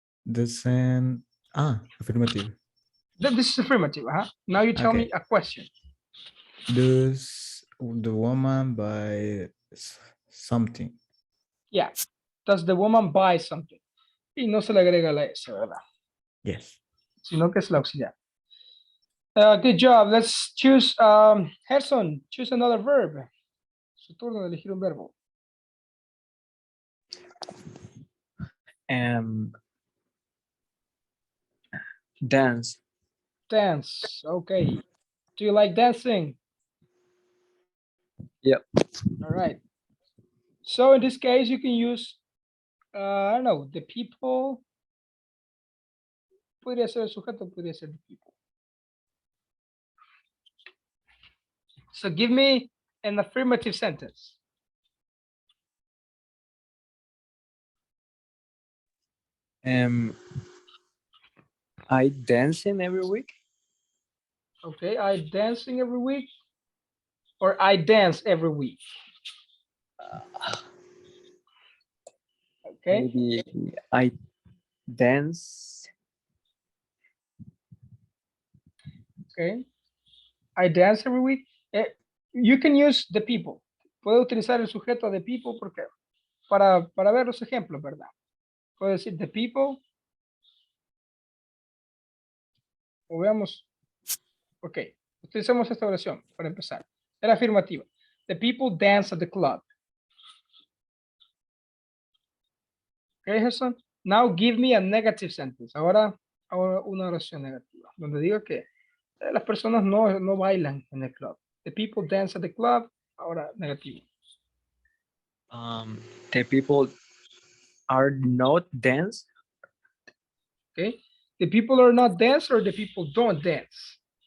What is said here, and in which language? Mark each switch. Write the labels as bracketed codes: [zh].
[en] Doesn't. Affirmative. This is affirmative. Huh? Now you tell me Okay. a question. Does the woman buy something? Yeah. Does the woman buy something? [es] Y no se le agrega la S, ¿verdad? [en] Yes. [es] Sino que es la auxiliar. [en] Good job. Let's choose, Gerson, choose another verb. [es] Su turno de elegir un verbo. [en] Dance. Dance. Okay. Do you like dancing? Yep. All right. So in this case, you can use, I don't know, the people. [es] Podría ser el sujeto, podría ser [en] the people. So give me an affirmative sentence. I dancing every week. Okay, I dancing every week. Or I dance every week. Okay. Maybe I dance. Okay. I dance every week. You can use the people. [es] Puedo utilizar el sujeto de people porque para ver los ejemplos, ¿verdad? Puedo decir [en] the people. [es] O veamos. Ok. Utilizamos esta oración para empezar. Era afirmativa. [en] The people dance at the club. Okay, Gerson. Now give me a negative sentence. [es] Ahora una oración negativa. Donde digo que las personas no bailan en el club. [en] The people dance at the club. [es] Ahora negativo. [en] The people are not dance. Okay. The people are not dance or the people don't dance.